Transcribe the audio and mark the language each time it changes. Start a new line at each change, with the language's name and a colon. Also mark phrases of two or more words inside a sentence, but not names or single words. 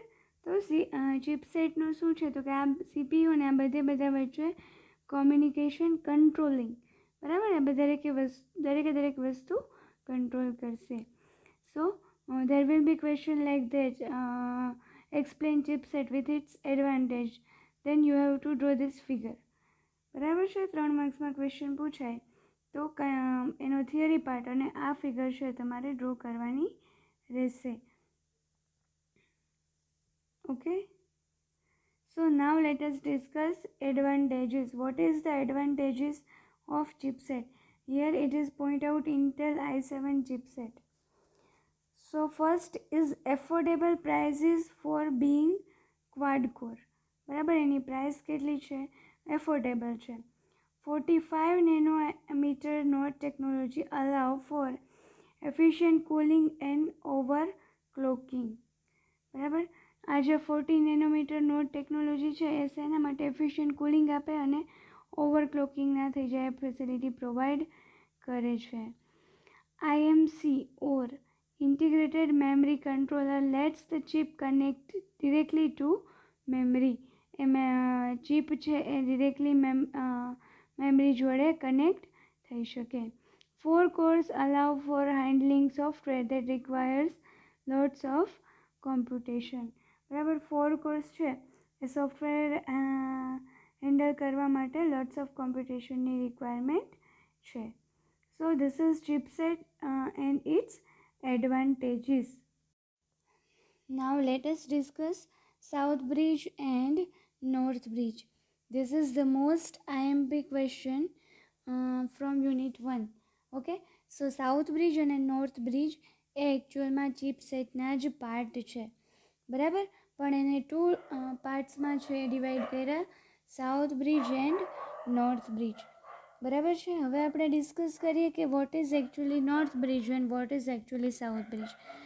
Gujarati: તો ચિપસેટનું શું છે તો કે આ CPU અને આ બધા વચ્ચે
English: communication controlling,
Gujarati: બરાબર. આ દરેક વસ્તુ કંટ્રોલ કરશે.
English: સો there will be question like that, explain chipset with its advantage, then you have to draw this figure,
Gujarati: બરાબર છે. 3 માર્ક્સમાં ક્વેશ્ચન પૂછાય તો એનો
English: theory part
Gujarati: અને આ ફિગર છે તમારે ડ્રો કરવાની રહેશે. ઓકે.
English: So now let us discuss advantages. What is the advantages of chipset? Here it is point out Intel i7 chipset. So first is affordable prices for being quad core,
Gujarati: બરાબર. એની પ્રાઇસ કેટલી છે? એફોર્ડેબલ છે.
English: 45 nanometer node technology allow for efficient cooling and overclocking,
Gujarati: બરાબર. આ જે 40
English: nanometer node technology
Gujarati: છે એ શેના માટે?
English: efficient cooling
Gujarati: આપે અને ઓવરક્લોકિંગ ના થઈ જાય
English: facility provide
Gujarati: કરે છે.
English: IMC or integrated memory controller lets the chip connect directly to memory.
Gujarati: એમાં ચિપ છે એ
English: directly memory
Gujarati: જોડે કનેક્ટ થઈ શકે.
English: 4 cores allow for handling software that requires lots of computation,
Gujarati: બરાબર. 4 cores છે એ સોફ્ટવેર હેન્ડલ કરવા માટે
English: lots of
Gujarati: કોમ્પ્યુટેશનની રિક્વાયરમેન્ટ છે.
English: so this is chipset and its advantages. Now let us discuss South Bridge and North Bridge. This is the most IMP question from unit 1. Okay, so South Bridge and North Bridge
Gujarati: એ એકચ્યુઅલમાં ચિપસેટના જ પાર્ટ છે, બરાબર. પણ એને 2 પાર્ટ્સમાં છે ડિવાઈડ કર્યા,
English: South Bridge and North Bridge,
Gujarati: બરાબર છે. હવે આપણે ડિસ્કસ કરીએ કે
English: what is actually North Bridge and what is actually South Bridge.